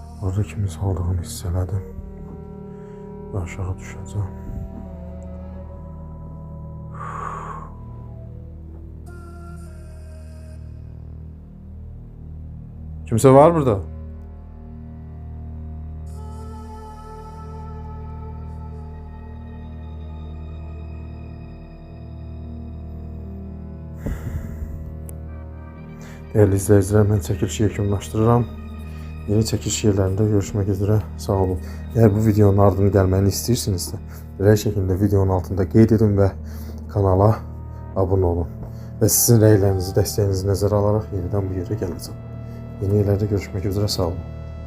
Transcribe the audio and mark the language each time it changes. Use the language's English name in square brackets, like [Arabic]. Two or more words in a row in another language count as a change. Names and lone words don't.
[Azerbaijani] Burada kimin aldığını hiss elədim. Və aşağı düşəcəm. [Turkish] Kimse var burada? Değerli izleyiciler, ben çekilişi yekunlaşdırıram. Yeni çekiliş yerlərində görüşmek üzere. [Azerbaijani] Sağ olun. Eğer bu videonun ardını gəlməni istəyirsinizsə, rəy şəklində videonun altında qeyd edin və kanala abunə olun. Və sizin rəylərinizi, dəstəyinizi nəzərə alaraq yenidən bu yerə gələcəm. [Turkish] Yeni yerlərdə görüşmek üzere. [Azerbaijani] Sağ olun.